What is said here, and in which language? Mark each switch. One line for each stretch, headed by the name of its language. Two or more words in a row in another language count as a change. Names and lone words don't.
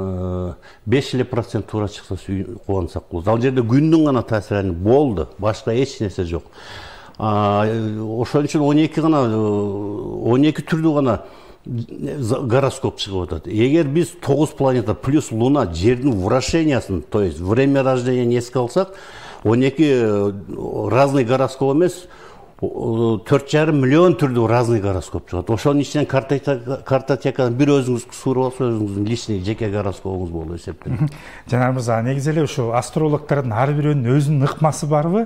Kyrgyz: 5% туура чыкса кубансак болот. Ал жерде күндүн гана таасири болду, башка эч нерсе жок. Ошон үчүн 12 түрдүү гана гороскоп чыгып атат. Эгер биз 9 планета плюс Луна жердин вращениясын,
Russian: то есть время рождения
Kyrgyz: эске алсак, 12 разный гороскоп эмес, 4,5 миллион түрдүү разный гороскоп чыгат. Ошонун ичинен картотекадан бир өзүңүз суурап алса, өзүңүздүн личный жеке гороскопуңуз болуп эсептелет. Жанар мырза, негизи эле ушул астрологдордун ар бирөөнүн өзүнүн ыкмасы барбы?